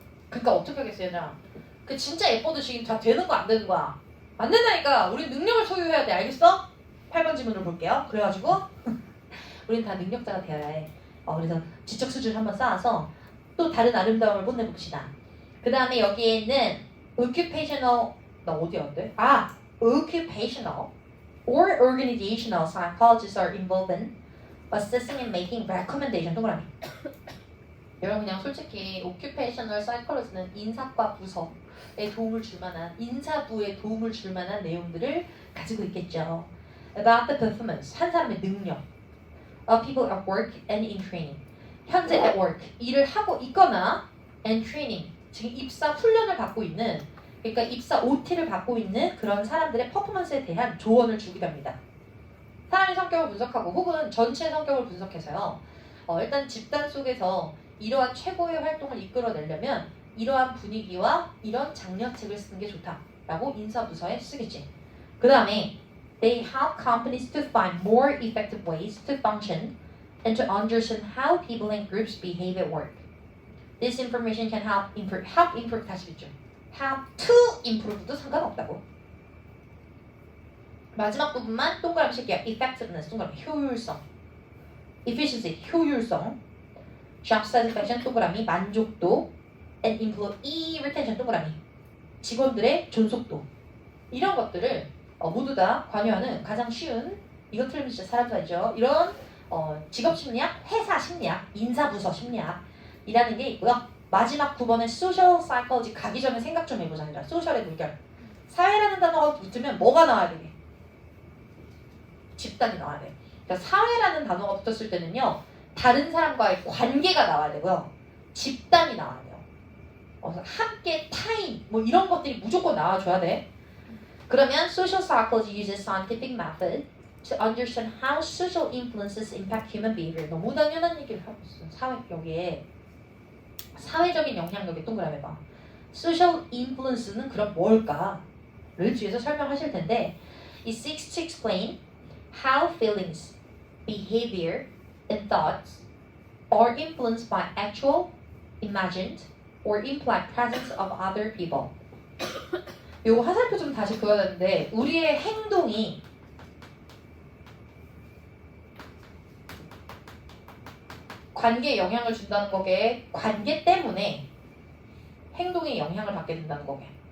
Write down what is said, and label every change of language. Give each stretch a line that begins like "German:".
Korean: 그러니까 어떻게 하겠어 얘들아. 그 진짜 예뻐듯이 다 되는 거 안 되는 거야. 안 된다니까. 우린 능력을 소유해야 돼. 알겠어? 8번 질문을 볼게요. 그래가지고 우린 다 능력자가 되어야 해. 그래서 지적 수준을 한번 쌓아서 또 다른 아름다움을 뽐내봅시다. 그 다음에 여기에는 occupational 나 어디 안 돼?
English: occupational or organizational psychologists are involved in assessing and making recommendation.
Korean: 동그라미. 여러분 그냥 솔직히 occupational psychologist는 인사과 부서에 도움을 줄 만한 인사부에 도움을 줄 만한 내용들을 가지고 있겠죠.
English: About the performance
Korean: 한 사람의 능력
English: of people at work and in training.
Korean: 현재 at work 일을 하고 있거나 and training 지금 입사 훈련을 받고 있는 그러니까 입사 OT를 받고 있는 그런 사람들의 퍼포먼스에 대한 조언을 주기도 합니다. 사람의 성격을 분석하고 혹은 전체 성격을 분석해서요. 일단 집단 속에서 이러한 최고의 활동을 이끌어내려면 이러한 분위기와 이런 장려책을 쓰는 게 좋다라고 인사부서에 쓰겠지. 그 다음에
English: They help companies to find more effective ways to function and to understand how people and groups behave at work. This information can help improve
Korean: 다시 읽죠.
English: Help to improve도 상관없다고.
Korean: 마지막 부분만 동그라미 칠게요. Effectiveness 동그라미 효율성. Efficiency 효율성. Job satisfaction 동그라미 만족도. And employee retention 동그라미 직원들의 존속도. 이런 것들을 모두 다 관여하는 가장 쉬운 이거 틀리면 진짜 사람 살죠. 이런 직업 심리학, 회사 심리학, 인사부서 심리학이라는 게 있고요. 마지막 9번의 social psychology 가기 전에 생각 좀 해보자. 소셜의 물결. 사회라는 단어가 붙으면 뭐가 나와야 되게? 집단이 나와야 돼. 그러니까 사회라는 단어가 붙었을 때는요. 다른 사람과의 관계가 나와야 되고요. 집단이 나와요. 함께 타인 뭐 이런 것들이 무조건 나와줘야 돼. 그러면
English: social psychology uses scientific method to understand how social influences impact human behavior.
Korean: 너무 당연한 얘기를 하고 있어. 여기에 사회적인 영향력에 동그라미 봐.
English: social influence는
Korean: 그럼 뭘까?를 뒤에서 설명하실 텐데
English: it seeks to explain how feelings, behavior, and thoughts are influenced by actual, imagined, or implied presence of other people.
Korean: 요거 화살표 좀 다시 그어야 되는데 우리의 행동이 관계에 영향을 준다는 거게 관계 때문에 행동에 영향을 받게 된다는 거게